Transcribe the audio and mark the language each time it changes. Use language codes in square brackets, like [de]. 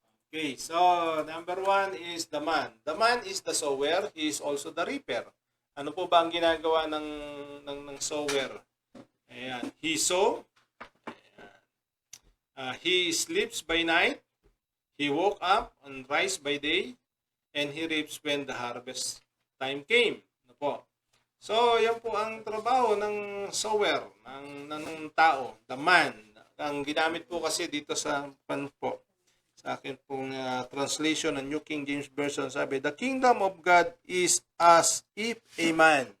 [en] Okay, so number 1 is the man. The man is the sower. He is also the reaper. [tl] Ano po ba ang ginagawa ng sower? [en] Ayan. He sow. He sleeps by night. He woke up and rise by day. And he reaps when the harvest time came. [tl] Ano po? So, yan po ang trabaho ng sower, ng tao, [en] the man. [tl] Ang ginamit po kasi dito sa akin pong translation ng New King James Version, sabi, [en] the kingdom of God is as if a man.